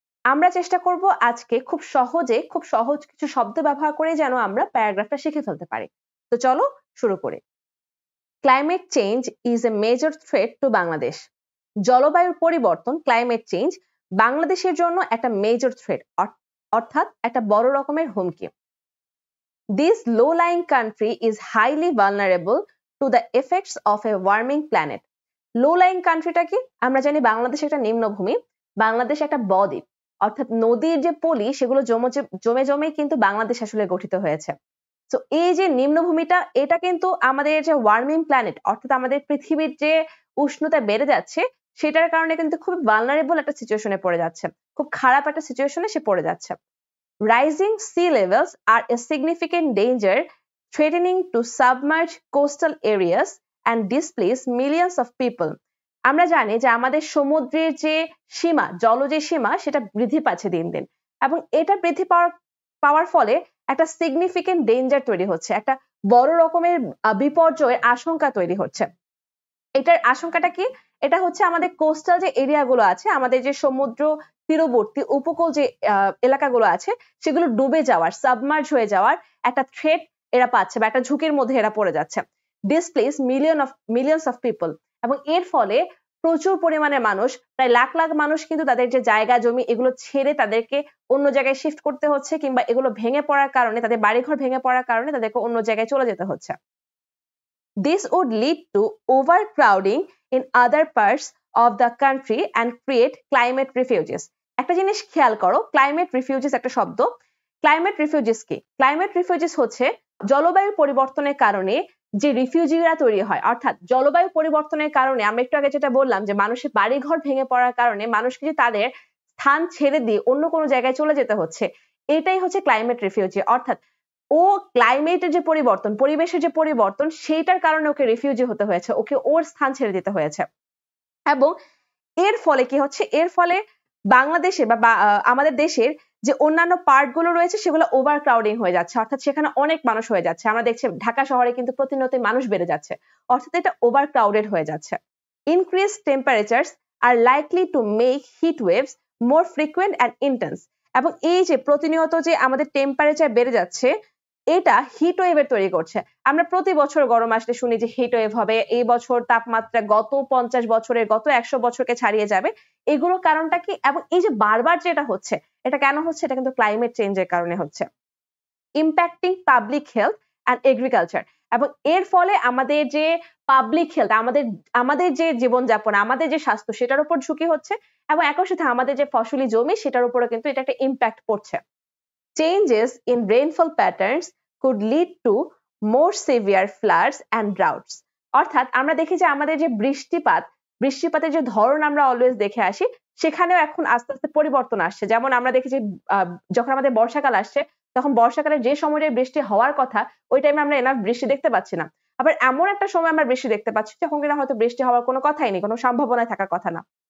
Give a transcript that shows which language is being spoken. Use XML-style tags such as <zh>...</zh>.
<bn>আমরা চেষ্টা করব আজকে খুব সহজ কিছু শব্দ ব্যবহার করে যেন আমরা প্যারাগ্রাফটা শিখে ফেলতে পারি। তো চলো শুরু করি।</bn> <en>Climate change is a major threat to Bangladesh.</en> <bn>জলবায়ুর পরিবর্তন, ক্লাইমেট চেঞ্জ বাংলাদেশের জন্য একটা মেজর থ্রেট, অর্থাৎ একটা বড় রকমের হুমকি।</bn> <en>This low-lying country is highly vulnerable to the effects of a warming planet. Low-lying countryটা কি?</en> <bn>আমরা জানি বাংলাদেশ একটা নিম্নভূমি, বাংলাদেশ একটা বদ্বীপ, অর্থাৎ নদীর যে পলি সেগুলো জমে জমে কিন্তু বাংলাদেশ আসলে গঠিত হয়েছে। তো এই যে নিম্নভূমিটা, এটা কিন্তু আমাদের যে ওয়ার্মিং প্ল্যানেট, অর্থাৎ আমাদের পৃথিবীর যে উষ্ণতা বেড়ে যাচ্ছে সেটার কারণে কিন্তু খুব ভালনারেবল একটা সিচুয়েশনে পড়ে যাচ্ছে, খুব খারাপ একটা সিচুয়েশনে সে পড়ে যাচ্ছে।</bn> <en>Rising sea levels are a significant danger, threatening to submerge coastal areas and displace millions of people.</en> <bn>আমরা জানি যে আমাদের সমুদ্রের যে সীমা, জলজ সীমা, সেটা বৃদ্ধি পাচ্ছে দিন দিন, এবং এটা বৃদ্ধি পাওয়ার ফলে একটা সিগনিফিকেন্ট ডেঞ্জার তৈরি হচ্ছে, একটা বড় রকমের বিপর্যয়ের আশঙ্কা তৈরি হচ্ছে। এটার আশঙ্কাটা কি? এটা হচ্ছে আমাদের কোস্টাল যে এরিয়াগুলো আছে, আমাদের যে সমুদ্র তীরবর্তী উপকূল যে এলাকাগুলো আছে, সেগুলো ডুবে যাওয়ার, সাবমার্জ হয়ে যাওয়ার একটা থ্রেট এরা পাচ্ছে, বা একটা ঝুঁকির মধ্যে এরা পড়ে যাচ্ছে।</bn> <en>displace millions of people,</en> <bn>এবং এর ফলে প্রচুর পরিমাণে মানুষ, প্রায় লাখ লাখ মানুষ কিন্তু তাদের যে জায়গা জমি এগুলো ছেড়ে তাদেরকে অন্য জায়গায় শিফট করতে হচ্ছে, কিংবা এগুলো ভেঙে পড়ার কারণে, তাদের বাড়িঘর ভেঙে পড়ার কারণে তাদেরকে অন্য জায়গায় চলে যেতে হচ্ছে।</bn> <en>This would lead to overcrowding in other parts of the country and create climate refugees.</en> <bn>একটা জিনিস খেয়াল করো, ক্লাইমেট রিফিউজিস একটা শব্দ। ক্লাইমেট রিফিউজিস কি? ক্লাইমেট রিফিউজিস হচ্ছে জলবায়ু পরিবর্তনের কারণে যে রিফিউজিরা তৈরি হয়, অর্থাৎ জলবায়ু পরিবর্তনের কারণে আমরা একটু আগে যেটা বললাম যে মানুষের বাড়িঘর ভেঙে পড়ার কারণে মানুষ কিন্তু তাদের স্থান ছেড়ে দিয়ে অন্য কোনো জায়গায় চলে যেতে হচ্ছে, এটাই হচ্ছে ক্লাইমেট রিফিউজি। অর্থাৎ ও ক্লাইমেটের যে পরিবর্তন, পরিবেশের যে পরিবর্তন, সেইটার কারণে ওকে রিফিউজি হতে হয়েছে, ওকে ওর স্থান ছেড়ে দিতে হয়েছে। এবং এর ফলে কি হচ্ছে? এর ফলে বাংলাদেশে বা আমাদের দেশের যে অন্যান্য পার্ট গুলো রয়েছে সেগুলো ওভার ক্রাউডিং হয়ে যাচ্ছে, অর্থাৎ সেখানে অনেক মানুষ হয়ে যাচ্ছে। আমরা দেখছি ঢাকা শহরে কিন্তু প্রতিনিয়তই মানুষ বেড়ে যাচ্ছে, অর্থাৎ এটা ওভার ক্রাউডেড হয়ে যাচ্ছে।</bn> <en>Increased temperatures are likely to make heat waves more frequent and intense.</en> <bn>এবং এই যে প্রতিনিয়ত যে আমাদের টেম্পারেচার বেড়ে যাচ্ছে, এটা হিট ওয়েভের তৈরি করছে। আমরা প্রতি বছর গরম আসলে শুনি যে হিট ওয়েভ হবে, এই বছর তাপমাত্রা গত 50 বছরের, গত 100 বছরকে ছাড়িয়ে যাবে। এগুলোর কারণটা কি? এবং এই যে বারবার যেটা হচ্ছে, এটা কেন হচ্ছে? এটা কিন্তু ক্লাইমেট চেঞ্জের কারণে হচ্ছে।</bn> <en>impacting public health and agriculture,</en> <bn>এবং এর ফলে আমাদের যে পাবলিক হেলথ, আমাদের যে জীবনযাপন, আমাদের যে স্বাস্থ্য, সেটার উপর ঝুঁকি হচ্ছে, এবং একই সাথে আমাদের যে ফসলি জমি সেটার উপরে কিন্তু এটা একটা ইম্প্যাক্ট পড়ছে।</bn> <en>Changes in rainfall patterns could lead to more severe floods and droughts.</en> <bn>অর্থাৎ আমরা দেখি যে আমাদের যে বৃষ্টিপাতের যে ধরন আমরা অলওয়েজ দেখে আসি, সেখানেও এখন আস্তে আস্তে পরিবর্তন আসছে। যেমন আমরা দেখি যে যখন আমাদের বর্ষাকাল আসছে, তখন বর্ষাকালে যে সময়টা বৃষ্টি হওয়ার কথা, ওই টাইমে আমরা এনাফ বৃষ্টি দেখতে পাচ্ছি না। আবার এমন একটা সময় আমরা বৃষ্টি দেখতে পাচ্ছি যখন কিনা হয়তো বৃষ্টি হওয়ার কোনো কথাই নেই, কোনো সম্ভাবনায় থাকার কথা না।</bn>